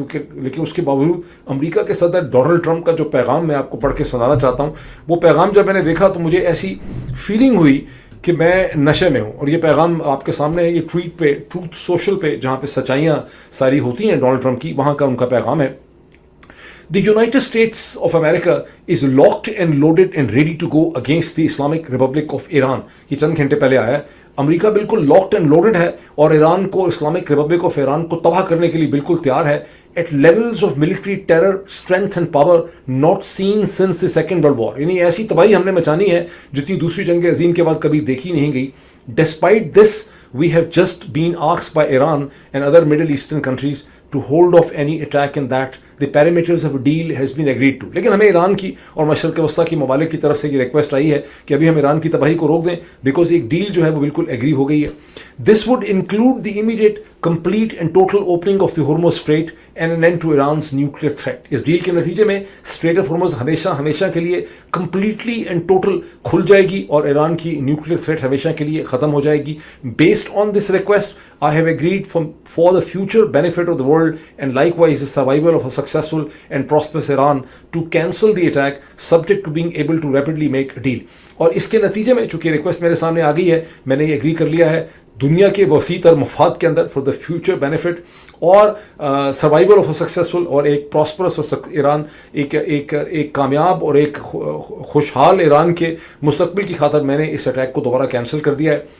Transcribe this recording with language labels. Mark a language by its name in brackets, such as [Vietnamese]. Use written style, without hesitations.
[Urdu] لیکن اس کے باوجود امریکہ کے صدر ڈونلڈ ٹرمپ کا جو پیغام میں آپ کو پڑھ کے سنانا چاہتا ہوں، وہ پیغام جب میں نے دیکھا تو مجھے ایسی فیلنگ ہوئی کہ میں نشے میں ہوں. اور یہ پیغام آپ کے سامنے ہے، یہ ٹویٹ پہ، ٹروتھ سوشل پہ، جہاں پہ سچائیاں ساری ہوتی ہیں ڈونلڈ ٹرمپ کی، وہاں کا ان کا پیغام ہے. [English] The United States of America is locked and loaded and ready to go against the Islamic Republic of Iran. [Urdu] یہ چند گھنٹے پہلے آیا ہے. امریکہ بالکل [English] locked and loaded [Urdu] ہے اور ایران کو، اسلامک ریپبلک آف ایران کو تباہ کرنے کے لیے بالکل تیار ہے. [English] At levels of military terror, strength and power not seen since the Second World War. [Urdu] یعنی ایسی تباہی ہم نے مچانی ہے جتنی دوسری جنگ عظیم کے بعد کبھی دیکھی نہیں گئی. [English] Despite this we have just been asked by Iran and other Middle Eastern countries to hold off any attack in that the parameters of a deal has been agreed to. [Urdu] لیکن ہمیں ایران کی اور مشرق وسطیٰ کی ممالک کی طرف سے یہ ریکویسٹ آئی ہے کہ ابھی ہم ایران کی تباہی کو روک دیں بیکاز ایک ڈیل جو ہے وہ بالکل ایگری ہو گئی ہے. [English] This would include the immediate, complete and total opening of the Hormuz Strait and an end to Iran's nuclear threat. [Urdu] اس deal کے نتیجے میں اسٹریٹ آف ہرمز ہمیشہ کے لیے [English] completely and total [Urdu] کھل جائے گی اور ایران کی نیوکلیئر تھریٹ ہمیشہ کے لیے ختم ہو جائے گی. [English] Based on this request I have agreed for the future benefit of the world and likewise the survival of a successful and prosperous Iran to cancel the attack subject to being able to rapidly make a deal. [Urdu] اور اس کے نتیجے میں چونکہ request میرے سامنے آ گئی ہے میں نے یہ اگری کر لیا ہے دنیا کے وسیع تر مفاد کے اندر [English] for the future benefit [Urdu] اور [English] survival of a successful [Urdu] اور ایک پراسپرس ایران ایک کامیاب اور ایک خوشحال ایران کے مستقبل کی خاطر میں نے اس اٹیک کو دوبارہ کینسل کر دیا ہے.